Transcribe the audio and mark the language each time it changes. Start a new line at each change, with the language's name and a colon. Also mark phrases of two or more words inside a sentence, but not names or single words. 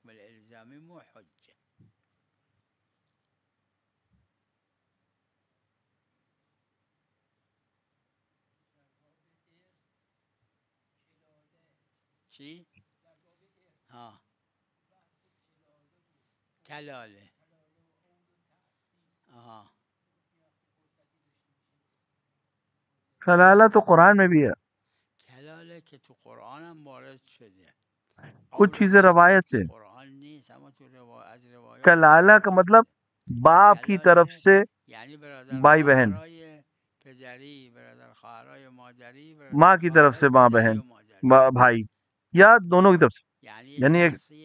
Persian: چی؟
Urdu: ہاں کلاله، ہاں کلالہ تو قرآن میں بھی ہے،
Persian: کلاله که تو قرآن هم وارد شده،
Urdu: کچھ چیزیں روایت سے، کلالہ کا مطلب باپ کی طرف سے بھائی بہن، ماں کی طرف سے ماں بہن بھائی، یا دونوں کی طرف سے.